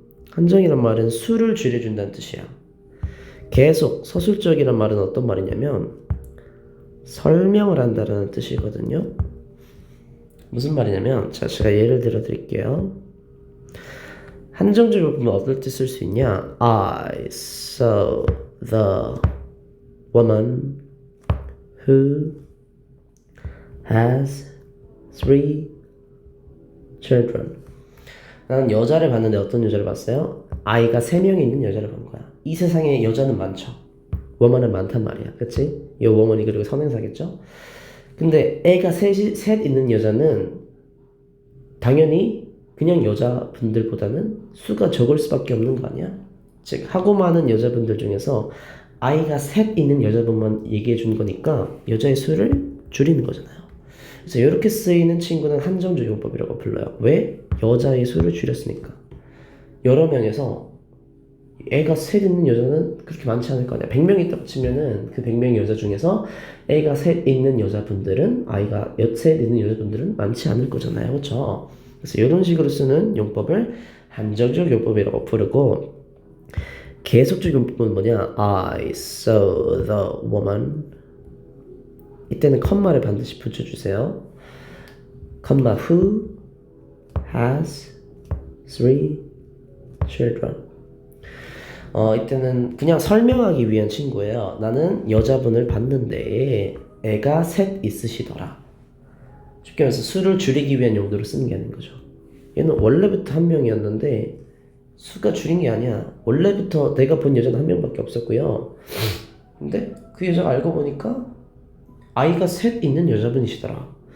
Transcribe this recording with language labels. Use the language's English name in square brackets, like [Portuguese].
[Korean] 한정이란 말은 수를 줄여준다는 뜻이야. 계속, 서술적이란 말은 어떤 말이냐면 설명을 한다는 뜻이거든요. 무슨 말이냐면 자, 제가 예를 들어 드릴게요. 한정적 용법은 어떨 때 쓸 수 있냐? [English] I saw the woman who has 3 children. [Korean] 나는 여자를 봤는데 어떤 여자를 봤어요? 아이가 3명이 있는 여자를 본 거야. 이 세상에 여자는 많죠. woman은 많단 말이야. 그치? 이 woman이 그리고 선행사겠죠? 근데 애가 셋 있는 여자는 당연히 그냥 여자분들보다는 수가 적을 수밖에 없는 거 아니야? 즉 하고 많은 여자분들 중에서 아이가 셋 있는 여자분만 얘기해 준 거니까 여자의 수를 줄이는 거잖아요. 그래서 이렇게 쓰이는 친구는 한정적 용법이라고 불러요. 왜? 여자의 수를 줄였으니까. 여러 명에서 애가 셋 있는 여자는 그렇게 많지 않을 거 아니야. 100명 있다고 치면은 그 100명의 여자 중에서 애가 셋 있는 여자분들은 아이가 셋 있는 여자분들은 많지 않을 거잖아요. 그렇죠? 그래서 이런 식으로 쓰는 용법을 한정적 용법이라고 부르고 계속적 용법은 뭐냐? [English] I saw the woman. [Korean] 이때는 컴마를 반드시 붙여주세요. [English] 컴마 who has 3 children. [Korean] 이때는 그냥 설명하기 위한 친구예요. 나는 여자분을 봤는데 애가 셋 있으시더라. 쉽게 말해서 수를 줄이기 위한 용도로 쓰는 게 아닌 거죠. 얘는 원래부터 한 명이었는데 수가 줄인 게 아니야. 원래부터 내가 본 여자는 한 명밖에 없었고요. 근데 그 여자가 알고 보니까 아이가 셋 있는 여자분이시더라.